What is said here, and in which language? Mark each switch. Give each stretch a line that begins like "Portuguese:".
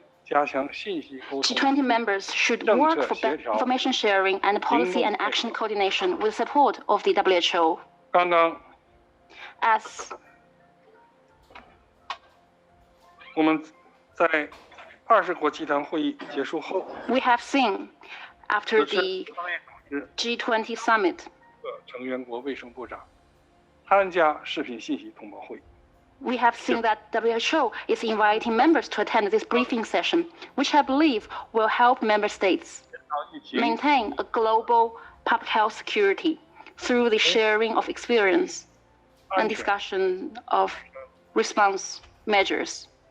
English: G20 members should work for information sharing and policy and action coordination with support of the WHO. As
Chinese: 我们在20国集团会议结束后
English: we have seen after the G20 summit,
Chinese: 成员国卫生部长参加视频信息通报会。
English: we have seen that WHO is inviting members to attend this briefing session, which I believe will help member states maintain a global public health security through the sharing of experience and discussion of response measures.